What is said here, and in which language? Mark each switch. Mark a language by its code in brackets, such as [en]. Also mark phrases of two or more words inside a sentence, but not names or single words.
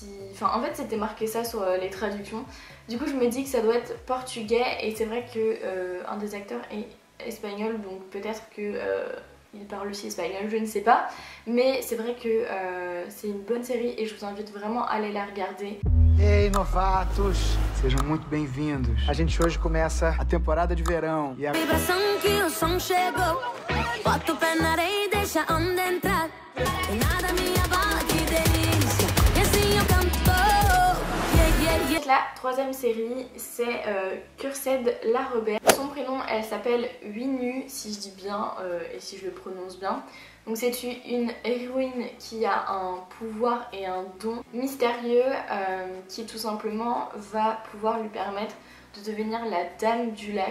[fr] Enfin, en fait, c'était marqué ça sur les traductions. Du coup, je me dis que ça doit être portugais et c'est vrai que un des acteurs est espagnol, donc peut-être que il parle aussi espagnol, je ne sais pas. Mais c'est vrai que c'est une bonne série et je vous invite vraiment à aller la regarder. [pt] Ei, novatos! Sejam muito bem-vindos. A gente hoje começa a temporada de verão. E a... Vibração que o som chegou. Bota o pé na areia e deixa a onda entrar. E nada me abala, que delícia. E assim eu canto. [fr] La troisième série, c'est Cursed la Rebelle. Son prénom, elle s'appelle Winnu, si je dis bien et si je le prononce bien. Donc c'est une héroïne qui a un pouvoir et un don mystérieux qui tout simplement va pouvoir lui permettre de devenir la Dame du Lac.